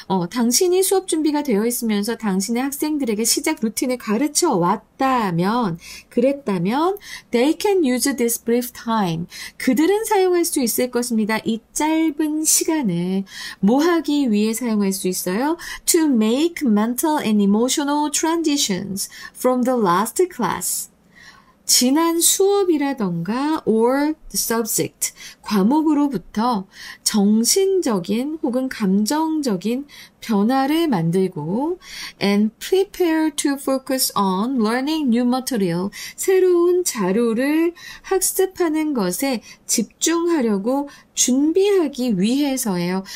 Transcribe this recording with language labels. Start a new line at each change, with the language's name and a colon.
Korean: 당신이 수업 준비가 되어 있으면서 당신의 학생들에게 시작 루틴을 가르쳐 왔다면, 그랬다면
English: they can use this brief time.
Korean: 그들은 사용할 수 있을 것입니다. 이 짧은 시간을 뭐 하기 위해 사용할 수 있어요?
English: To make mental and emotional transitions from the last class.
Korean: 지난 수업이라던가
English: or the subject,
Korean: 과목으로부터 정신적인 혹은 감정적인 변화를 만들고
English: and prepare to focus on learning new material,
Korean: 새로운 자료를 학습하는 것에 집중하려고 준비하기 위해서예요.